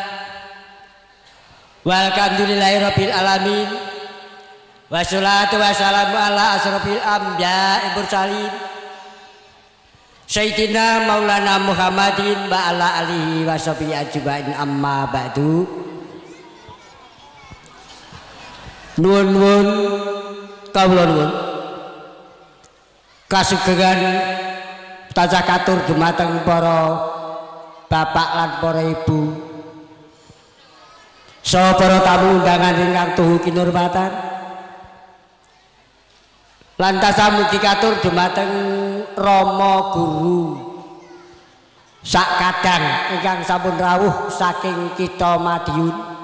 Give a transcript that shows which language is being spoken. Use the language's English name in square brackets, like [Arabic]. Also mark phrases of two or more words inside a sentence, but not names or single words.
[Arabic] والحمد لله رب العالمين. والصلاة والسلام على أشرف الأنبياء مرسلين. سيدنا مولانا محمد وعلى آله وصحبه أجمعين أما بعد. [Javanese] Nuwun kawula nuwun kasugengan tansah katur dumateng para bapak lan para ibu saha para tamu undangan ingkang tuhu kinurmatan lan tansah mugi katur dumateng Rama Guru sak kadang ingkang sampun rawuh saking kita Madiun.